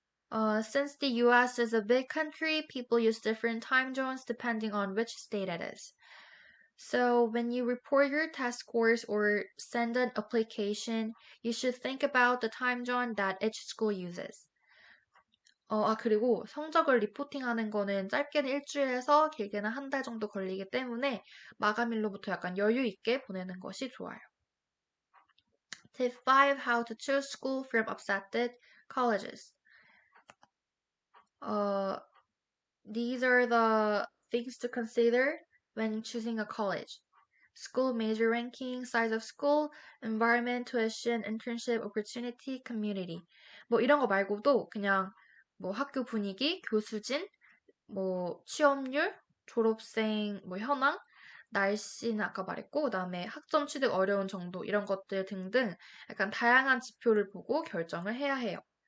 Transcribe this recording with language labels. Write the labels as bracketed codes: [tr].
[en] Since the US is a big country, people use different time zones depending on which state it is. So when you report your test scores or send an application, you should think about the time zone that each school uses. [ko] 그리고 성적을 리포팅하는 거는 짧게는 일주일에서 길게는 한 달 정도 걸리기 때문에 마감일로부터 약간 여유 있게 보내는 것이 좋아요. [en] Tip 5, how to choose school from accepted colleges. Uh, these are the things to consider when choosing a college. School major ranking, size of school, environment, tuition, internship opportunity, community. [ko] 뭐 이런 거 말고도 그냥 뭐 학교 분위기, 교수진, 뭐 취업률, 졸업생 뭐 현황, 날씨는 아까 말했고, 그다음에 학점 취득 어려운 정도 이런 것들 등등 약간 다양한 지표를 보고 결정을 해야 해요.